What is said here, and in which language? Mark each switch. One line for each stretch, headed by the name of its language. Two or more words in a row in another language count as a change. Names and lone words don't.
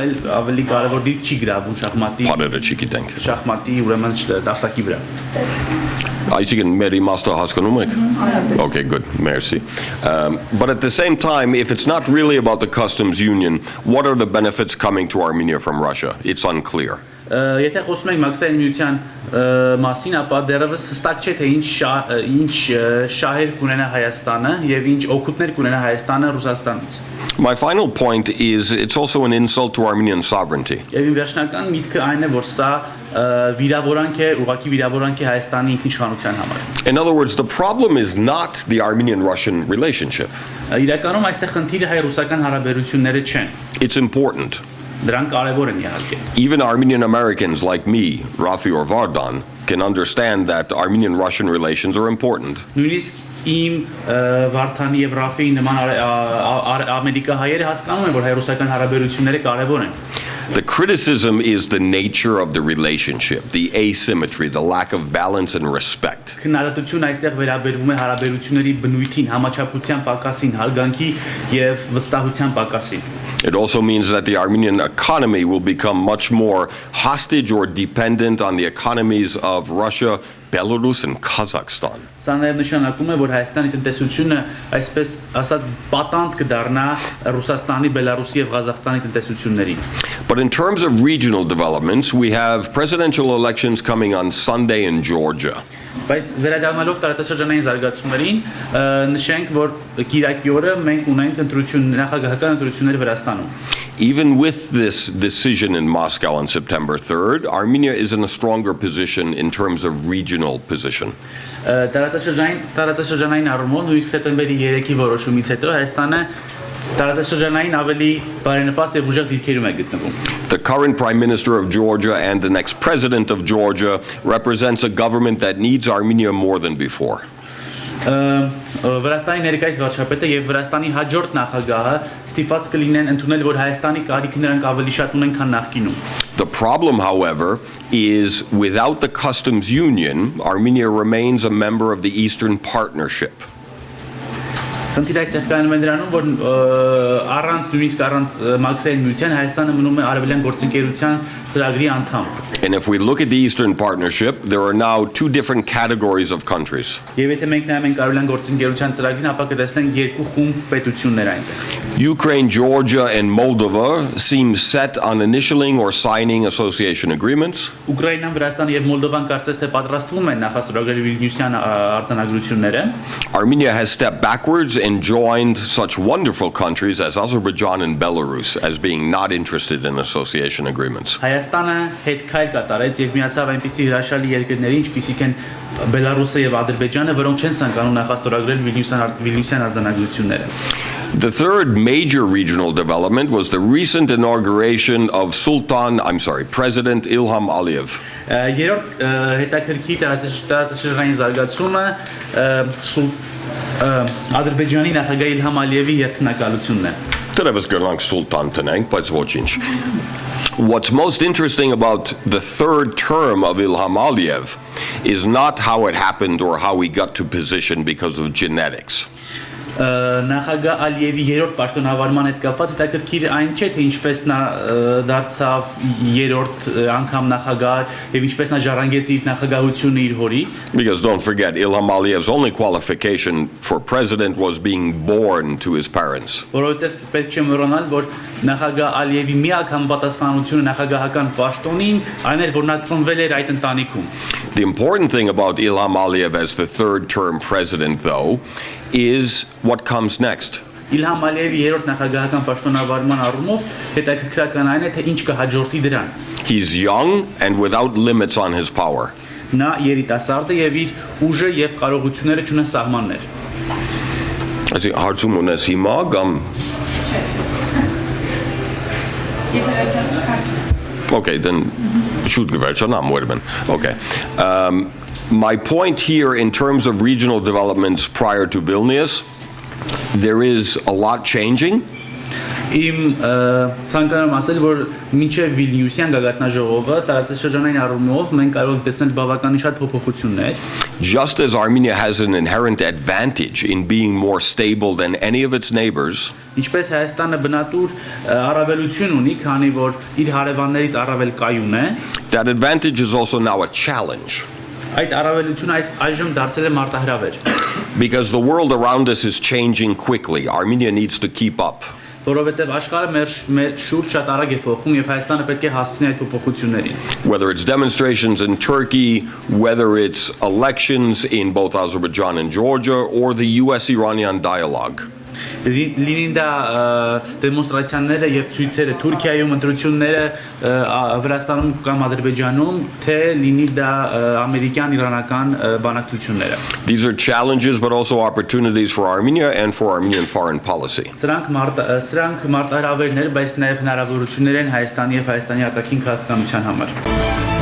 Armenian: այլ ավելի կարևոր դիրք չի գրավում շախմատի Բաները չգիտենք։ շախմատի ուրեմն տախտակի վրա։ Այսինքն մեր իմաստը հասկանում եք?
English: Okay, good. Merci. But at the same time, if it's not really about the customs union, what are the benefits coming to Armenia from Russia? It's unclear.
Armenian: Եթե խոսում ենք մաքսային միության մասին, ապա դեռևս հստակ չէ թե ինչ շահեր կունենա Հայաստանը եւ ինչ օգուտներ կունենա Հայաստանը Ռուսաստանից։
English: My final point is it's also an insult to Armenian sovereignty.
Armenian: Եվ իմ վերջնական միտքը այն է, որ սա վիրավորանք է, ուղղակի վիրավորանք է Հայաստանի ինքնիշխանության համար։
English: In other words, the problem is not the Armenian-Russian relationship.
Armenian: Իրականում այստեղ խնդիրը հայ-ռուսական հարաբերությունները չեն։
English: It's important.
Armenian: Դրանք կարևոր են իհարկե։
English: Even Armenian Americans like me, Rafi or Vardan, can understand that Armenian-Russian relations are important.
Armenian: Նույնիսկ իմ Վարդանի եւ Ռաֆիի նման ամերիկահայերը հասկանում են, որ հայ-ռուսական հարաբերությունները կարևոր են։
English: The criticism is the nature of the relationship, the asymmetry, the lack of balance and respect.
Armenian: Քննադատությունը այստեղ վերաբերվում է հարաբերությունների բնույթին, համաչափության պակասին, հարգանքի եւ վստահության պակասին։
English: It also means that the Armenian economy will become much more hostage or dependent on the economies of Russia, Belarus and Kazakhstan.
Armenian: Սա նաև նշանակում է, որ Հայաստանի տնտեսությունը այսպես ասած պատանդ կդառնա Ռուսաստանի, Բելարուսի եւ Ղազախստանի տնտեսություններին։
English: But in terms of regional developments, we have presidential elections coming on Sunday in Georgia.
Armenian: Բայց վերադառնալով տարածաշրջանային զարգացումներին, նշենք, որ Կիրակի օրը մենք ունենք նախագահական ընտրություններ Վրաստանում։
English: Even with this decision in Moscow on September 3rd, Armenia is in a stronger position in terms of regional position.
Armenian: Տարածաշրջանային առումով նույնիսկ սեպտեմբերի 3-ի որոշումից հետո Հայաստանը տարածաշրջանային ավելի բարենպաստ եւ ուժեղ դիրքերում է գտնվում։
English: The current Prime Minister of Georgia and the next President of Georgia represents a government that needs Armenia more than before.
Armenian: Վրաստանի ներկայիս վարչապետը եւ Վրաստանի հաջորդ նախագահը ստիպված կլինեն ընդունել, որ Հայաստանի կարիքը նրանք ավելի շատ ունեն, քան նախկինում։
English: The problem, however, is without the customs union, Armenia remains a member of the Eastern Partnership.
Armenian: Խնդիրը այստեղ կայանում է նրանում, որ նույնիսկ առանց մաքսային միության Հայաստանը մնում է արևելյան գործընկերության ծրագրի անդամ։
English: And if we look at the Eastern Partnership, there are now two different categories of countries.
Armenian: Եվ եթե մենք նայում ենք արևելյան գործընկերության ծրագրին, ապա կտեսնենք երկու խումբ պետություններ այնտեղ։
English: Ukraine, Georgia, and Moldova seem set on initialing or signing association agreements.
Armenian: Ուկրաինան, Վրաստանը եւ Մոլդովան կարծես թե պատրաստվում են նախասրագրել Վիլնյուսյան արձանագրությունները։
English: Armenia has stepped backwards and joined such wonderful countries as Azerbaijan and Belarus as being not interested in association agreements.
Armenian: Հայաստանը հետ քայլ կատարեց եւ միացավ այնպիսի հրաշալի երկրների, ինչպիսիք են Բելարուսը եւ Ադրբեջանը, որոնք չեն ցանկանում նախասրագրել Վիլնյուսյան արձանագրությունները։
English: The third major regional development was the recent inauguration of President Ilham Aliyev.
Armenian: Երրորդ հետաքրքիր տարածաշրջանային զարգացումը Ադրբեջանի նախագահ Իլհամ Ալիևի երթնակալությունն է։ Terevez Gerlang Sultan Teneng, բայց ոչինչ.
English: What's most interesting about the third term of Ilham Aliyev is not how it happened or how he got to position because of genetics.
Armenian: Նախագահ Ալիևի երրորդ պաշտոնավարման հետ կապված հետաքրքիր այն չէ, թե ինչպես նա դարձավ երրորդ անգամ նախագահ եւ ինչպես նա ժառանգեց իր նախագահությունը իր հորից։
English: Because don't forget, Ilham Aliyev's only qualification for president was being born to his parents.
Armenian: Որովհետեւ պետք չէ մոռանալ, որ նախագահ Ալիևի միակ համապատասխանությունը նախագահական պաշտոնին այն էր, որ նա ծնվել էր այդ ընտանիքում։
English: The important thing about Ilham Aliyev as the third term president, though, is what comes next.
Armenian: Իլհամ Ալիևի երրորդ նախագահական պաշտոնավարման առումով հետաքրքրական այն է, թե ինչ կհաջորդի դրան։
English: He's young and without limits on his power.
Armenian: Նա երիտասարդ է եւ իր ուժը եւ կարողությունները չունեն սահմաններ։ Այսինքն հարցում ունես հիմա կամ
English: Okay, then shoot Gverchanam, wait a minute. Okay. My point here in terms of regional developments prior to Vilnius, there is a lot changing.
Armenian: Իմ ցանկանում ասել, որ մինչև Վիլնյուսյան գագաթնաժողովը տարածաշրջանային առումով մենք կարող ենք տեսնել բավականին շատ փոփոխություններ։
English: Just as Armenia has an inherent advantage in being more stable than any of its neighbors,
Armenian: ինչպես Հայաստանը բնատուր առավելություն ունի, քանի որ իր հարևաններից առավել կայուն է,
English: that advantage is also now a challenge.
Armenian: Այդ առավելությունը այժմ դարձել է մարտահրավեր։
English: Because the world around us is changing quickly. Armenia needs to keep up.
Armenian: Որովհետև աշխարհը մեր շուրջ շատ արագ է փոխվում եւ Հայաստանը պետք է հասցնի այդ փոփոխություններին։
English: Whether it's demonstrations in Turkey, whether it's elections in both Azerbaijan and Georgia, or the US-Iranian dialogue.
Armenian: Լինի դա դեմոնստրացիաները եւ ցույցերը Թուրքիայում, ընտրությունները Վրաստանում կամ Ադրբեջանում, թե լինի դա ամերիկյան-իրանական բանակցությունները։
English: These are challenges but also opportunities for Armenia and for Armenian foreign policy.
Armenian: Սրանք մարտահրավերներ, բայց նաեւ հնարավորություններ են Հայաստանի եւ Հայաստանի արտաքին քաղաքականության համար։